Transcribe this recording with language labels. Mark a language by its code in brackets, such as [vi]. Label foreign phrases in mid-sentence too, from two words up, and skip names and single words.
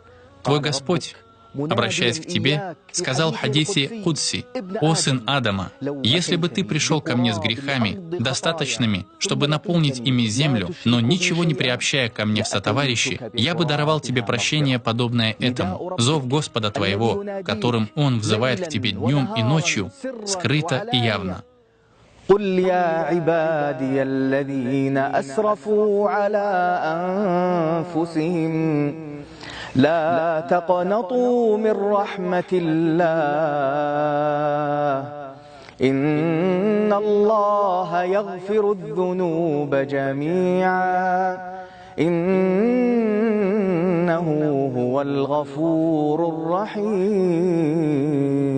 [ru] Твой Господь, обращаясь к тебе, сказал в хадисе Кудси: «О сын Адама, если бы ты пришел ко мне с грехами, достаточными, чтобы наполнить ими землю, но ничего не приобщая ко мне в сотоварищи, я бы даровал тебе прощение, подобное этому. Зов Господа твоего, которым Он взывает к тебе днем и ночью, скрыто и явно». [ar] قل يا عبادي الذين أسرفوا على أنفسهم لا تقنطوا من رحمة الله إن الله يغفر الذنوب جميعا إنه هو الغفور الرحيم.